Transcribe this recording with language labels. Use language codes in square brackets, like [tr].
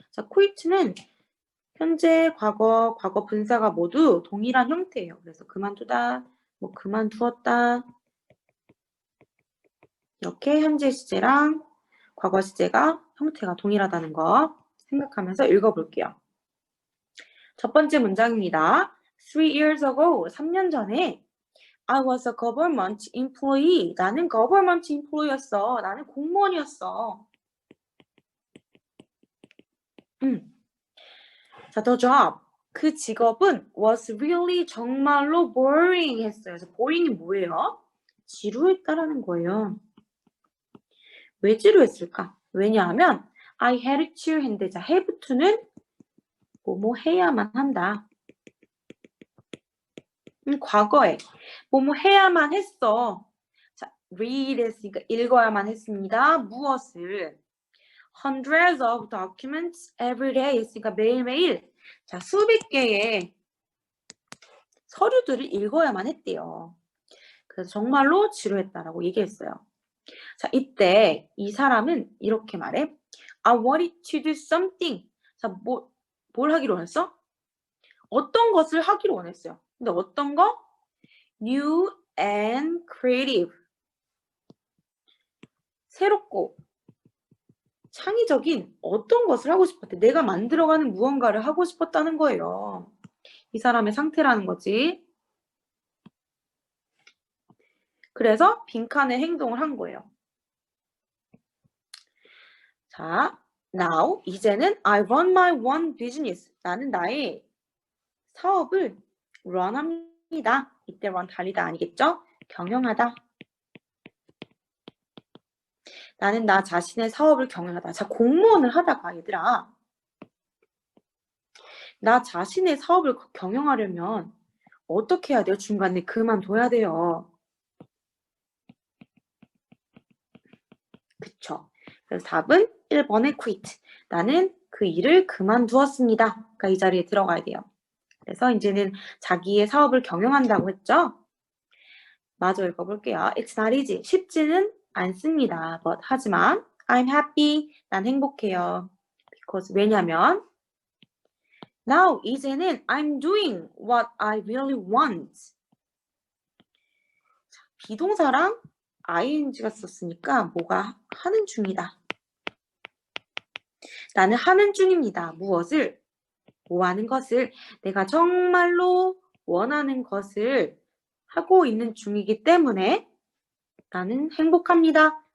[ko] 자, quit는 현재, 과거, 과거 분사가 모두 동일한 형태예요. 그래서 그만두다, 뭐 그만두었다. 이렇게 현재 시제랑 과거 시제가 형태가 동일하다는 거 생각하면서 읽어볼게요. 첫 번째 문장입니다. [en] 3 years ago, [ko] 3년 전에 [en] I was a government employee. [ko] 나는 [en] government employee [ko] 였어. 나는 공무원이었어. [en] 자, the job. [ko] 그 직업은 [en] was really [ko] 정말로 boring 했어요. 그래서 boring이 뭐예요? 지루했다라는 거예요. 왜 지루했을까? 왜냐하면 [en] I had to [ko] 했는데 자, have to는 뭐뭐 해야만 한다. 과거에 뭐뭐 해야만 했어. 자, read 했으니까 읽어야만 했습니다. 무엇을? [en] Hundreds of documents every day [ko] 했으니까 매일매일 자, 수백 개의 서류들을 읽어야만 했대요. 그래서 정말로 지루했다라고 얘기했어요. 자, 이때 이 사람은 이렇게 말해. [en] I wanted to do something. [ko] 자, 뭘 하기로 했어? 어떤 것을 하기로 원했어요. 근데 어떤 거? [en] New and creative. [ko] 새롭고 창의적인 어떤 것을 하고 싶었대. 내가 만들어가는 무언가를 하고 싶었다는 거예요. 이 사람의 상태라는 거지. 그래서 빈칸에 행동을 한 거예요. [en] 자, now [ko] 이제는 [en] I run my one business. [ko] 나는 나의 사업을 run합니다. 이때 run 달리다 아니겠죠? 경영하다. 나는 나 자신의 사업을 경영하다. 자, 공무원을 하다가 얘들아. 나 자신의 사업을 경영하려면 어떻게 해야 돼요? 중간에 그만둬야 돼요. 그쵸? 그래서 답은 1번의 quit. 나는 그 일을 그만두었습니다. 그러니까 이 자리에 들어가야 돼요. 그래서 이제는 자기의 사업을 경영한다고 했죠? 마저 읽어볼게요. [en] It's not easy. [ko] 쉽지는 않습니다. [en] But [ko] 하지만 [en] I'm happy. [ko] 난 행복해요. [en] Because [ko] 왜냐면 [en] now [ko] 이제는 [en] I'm doing what I really want. [ko] 비동사랑 ing가 썼으니까 뭐가 하는 중이다. 나는 하는 중입니다. 무엇을? 뭐 하는 것을 내가 정말로 원하는 것을 하고 있는 중이기 때문에 나는 행복합니다.